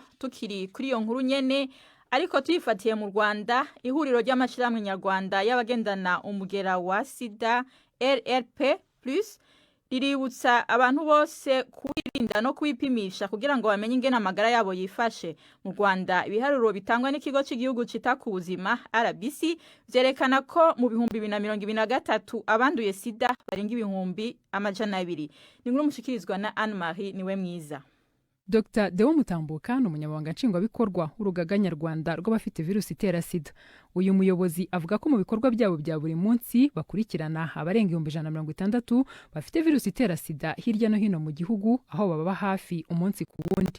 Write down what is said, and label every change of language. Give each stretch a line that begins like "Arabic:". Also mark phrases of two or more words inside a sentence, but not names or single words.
Rundi: Tukiri kuri iyo nkuru nyene ariko tuyifatiye mu Rwanda, ihuriro ry'amashirahamwe nyarwanda y'abagendana umugera wa sida RRP+ riributsa abantu bose kwirinda no kwipimisha kugira ngo bamenye ingene amagara yabo yifashe. Mu Rwanda ibiharuro bitangwa n'ikigo cy'igihugu cita ku buzima RBC vyerekana ko mu 2023 abanduye sida barenga 200,000. Ni nkuru mushikirizwa na Anne Marie niwe mwiza.
Kinyarwanda: Dr. Deo Mutambuka ni umunyamabanga nshingwabikorwa w'urugaga nyarwanda rw'abafite virusi itera sida. Uyu muyobozi avuga ko mu bikorwa byabo bya buri munsi bakurikirana abarenga 160 bafite virusi itera sida hirya no hino mu gihugu, aho baba hafi umunsi ku wundi.